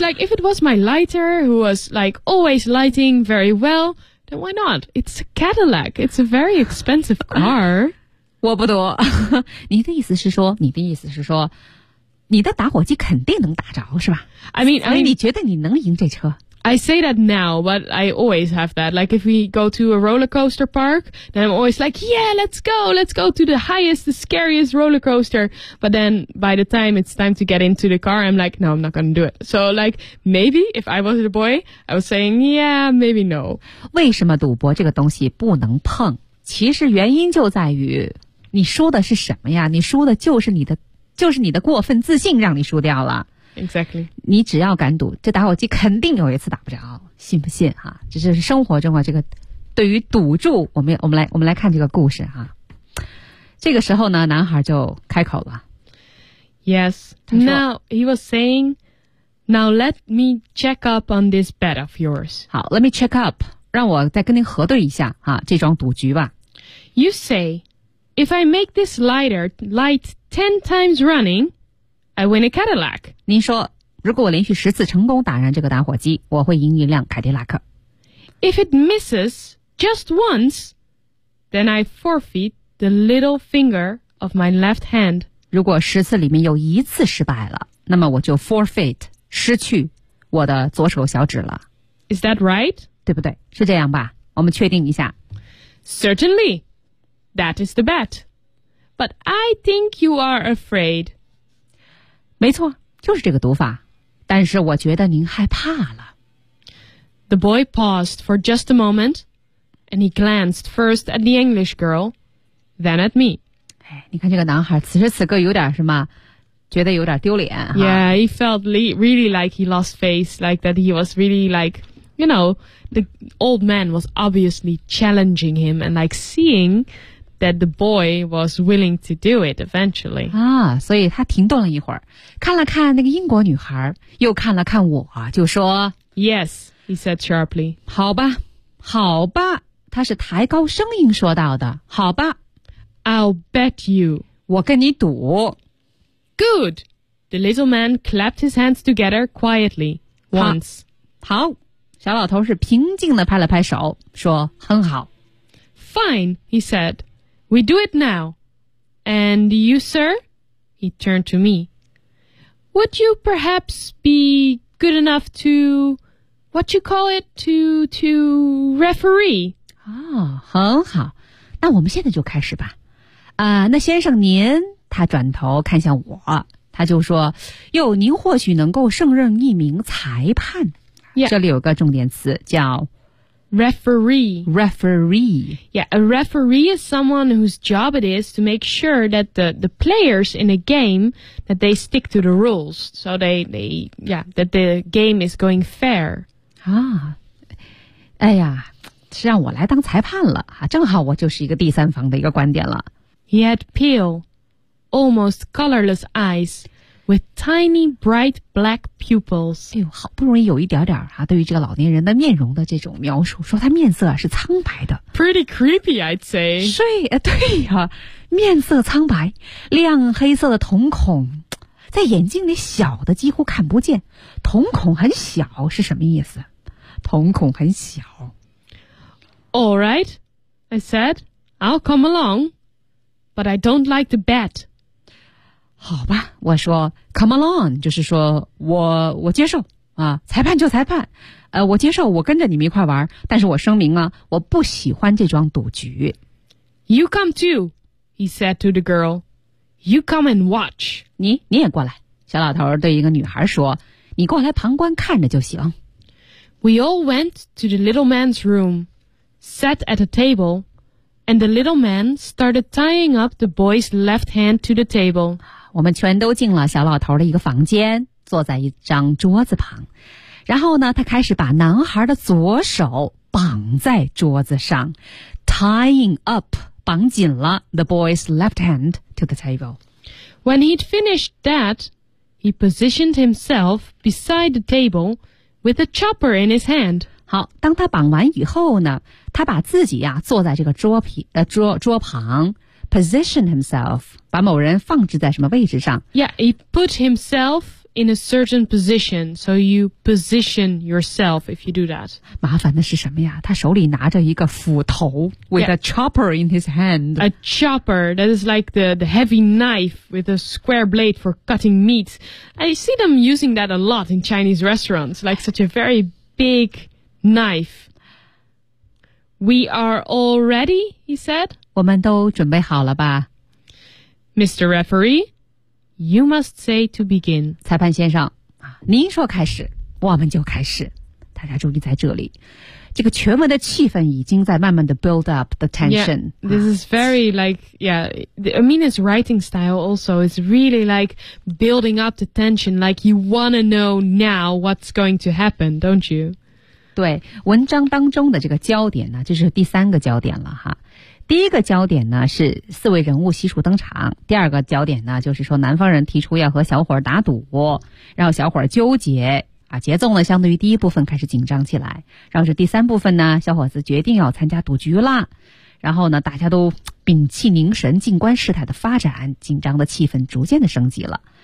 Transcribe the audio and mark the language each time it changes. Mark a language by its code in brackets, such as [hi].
[en] Like, if it was my lighter who was, like, always lighting very well, then why not? It's a Cadillac. It's a very expensive car. [zh] 我不懂。你的意思是说你的打火机肯定能打着，是吧？ [en] I mean, [zh] 你觉得你能赢这车？ [en] I say that now, but I always have that. Like, if we go to a roller coaster park, then I'm always like, yeah, let's go to the highest, the scariest roller coaster. But then by the time it's time to get into the car, I'm like, no, I'm not going to do it. So, like, maybe if I was a boy, I was saying, yeah, maybe no. [zh] 为什么赌博这个东西不能碰？其实原因就在于你输的是什么呀？你输的就是你的过分自信让你输掉了。 [en] Exactly. [zh] 你只要敢赌，这打火机肯定有一次打不着，信不信哈、啊？这就是生活中啊，这个对于赌注，我们来看这个故事哈、啊。这个时候呢，男孩就开口了。 [en] Yes. Now he was saying, "Now let me check up on this bet of yours." [zh] 好 ， [en] let me check up， [zh] 让我再跟您核对一下啊，这桩赌局吧。 [en] You say, if I make this lighter light 10 times running. I win a Cadillac. [zh] 您说，如果我连续十次成功打燃这个打火机，我会赢一辆凯迪拉克。 [en] If it misses just once, then I forfeit the little finger of my left hand. [zh] 如果十次里面有一次失败了，那么我就 forfeit 失去我的左手小指了。 [en] Is that right? [zh] 对不对？是这样吧？我们确定一下。 [en] Certainly, that is the bet. But I think you are afraid. [zh] 没错，就是这个读法。但是我觉得您害怕了。 [en] The boy paused for just a moment, and he glanced first at the English girl, then at me. [zh] 哎，你看这个男孩此时此刻有点什么，觉得有点丢脸。 [en] Yeah, he felt really like he lost face, like that he was really like, you know, the old man was obviously challenging him and like seeing... that the boy was willing to do it eventually. [zh] 啊，所以他停顿了一会儿，看了看那个英国女孩，又看了看我，就说 [en] Yes, he said sharply. [zh] 好吧，好吧，他是抬高声音说到的，好吧。 [en] I'll bet you. [zh] 我跟你赌。 [en] Good. The little man clapped his hands together quietly once. [zh] 好，小老头是平静地拍了拍手，说很好。 [en] Fine, he said. We do it now. And you, sir? He turned to me. Would you perhaps be good enough to, what you call it, to referee? [zh] 哦，很好。那我们现在就开始吧。那先生您，他转头看向我，他就说，哟，您或许能够胜任一名裁判。 [en] Yeah. [zh] 这里有个重点词叫 [en] Referee. Referee. Yeah, a referee is someone whose job it is to make sure that the players in a game, that they stick to the rules. So that the game is going fair. [zh] 啊，哎呀，是让我来当裁判了，正好我就是一个第三方的一个观点了。 [en] He had pale, almost colorless eyes. With tiny bright black pupils. [zh] 哎呦，好不容易有一点点啊，对于这个老年人的面容的这种描述，说他面色是苍白的。 [en] Pretty creepy, I'd say. [zh] 是，对呀，面色苍白，亮黑色的瞳孔，在眼睛里小的几乎看不见。瞳孔很小是什么意思？瞳孔很小。 [en] All right, I said, I'll come along, but I don't like the bet. [zh] 好吧，我说 ， [en] come along， [zh] 就是说我接受啊，裁判就裁判，我接受，我跟着你们一块玩，但是我声明啊，我不喜欢这桩赌局。 [en] You come too, he said to the girl. You come and watch. [zh] 你也过来，小老头对一个女孩说，你过来旁观看着就行。 [en] We all went to the little man's room, sat at a table, and the little man started tying up the boy's left hand to the table. [zh] 我们全都进了小老头的一个房间，坐在一张桌子旁。然后呢，他开始把男孩的左手绑在桌子上 ， [en] tying up [zh] 绑紧了 [en] the boy's left hand to the table. When he'd finished that, he positioned himself beside the table with a chopper in his hand. [zh] 好，当他绑完以后呢，他把自己呀、啊、坐在这个桌旁， [en] position himself, [zh] 把某人放置在什么位置上。 [en] Yeah, he put himself in a certain position, so you position yourself if you do that. [zh] 麻烦的是什么呀？他手里拿着一个斧头 [en] with a chopper in his hand. A chopper, that is like the heavy knife with a square blade for cutting meat. I see them using that a lot in Chinese restaurants, like such a very big knife. We are all ready, he said. [zh] 我们都准备好了吧。 [en] Mr. Referee, you must say to begin. [zh] 裁判先生，您说开始，我们就开始。大家注意在这里。这个全文的气氛已经在慢慢的 [en] build up the tension. Yeah, this is very like, I mean, his writing style also is really like building up the tension, like you want to know now what's going to happen, don't you? [zh] 对，文章当中的这个焦点呢，就是第三个焦点了哈。第一个焦点呢是四位人物悉数登场，第二个焦点呢就是说南方人提出要和小伙儿打赌，然后小伙儿纠结啊，节奏呢相对于第一部分开始紧张起来，然后是第三部分呢，小伙子决定要参加赌局啦，然后呢大家都屏气凝神，静观事态的发展，紧张的气氛逐渐的升级了。